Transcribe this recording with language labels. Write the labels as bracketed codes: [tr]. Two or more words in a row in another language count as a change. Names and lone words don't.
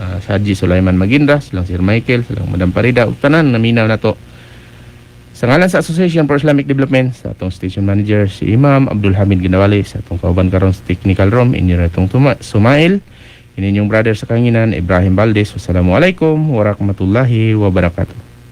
[ceb] Haji Sulaiman Magindra, silang Sir Michael, silang Madam Parida ug tanan naminaw nato Sa ngalan sa Association for Islamic Development, sa atong station manager si Imam Abdul Hamid Ginawali, sa atong kauban karon sa technical room, inyo na itong Sumail, inyong brother sa kanginan, Ibrahim Valdez. [ar] والسلام عليكم ورحمة الله وبركاته.